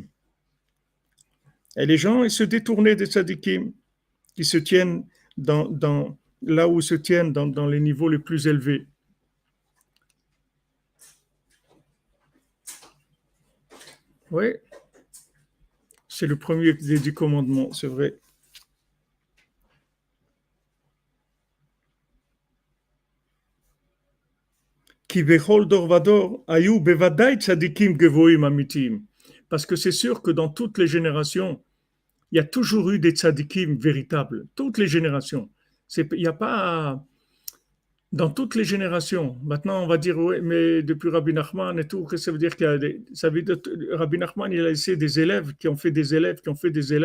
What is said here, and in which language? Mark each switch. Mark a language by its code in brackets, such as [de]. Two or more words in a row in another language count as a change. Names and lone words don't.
[fr] Et les gens, ils se détournaient des tzadikim. Ils se tiennent là où ils se tiennent dans les niveaux les plus élevés. Oui, c'est le premier des 10 commandements, c'est vrai. [he] כי בכל דור ודור היו בוודאי צדיקים גבוהים אמיתיים. [fr] Parce que c'est sûr que dans toutes les générations, il y a toujours eu des tzadikim véritables. Toutes les générations. Il n'y a pas... Dans toutes les générations. Maintenant, on va dire, oui, mais depuis Rabbi Nachman et tout, qu'est-ce que ça veut dire qu'il y a ça veut dire, Rabbi Nachman, il a laissé des élèves qui ont fait des élèves, qui ont fait des élèves.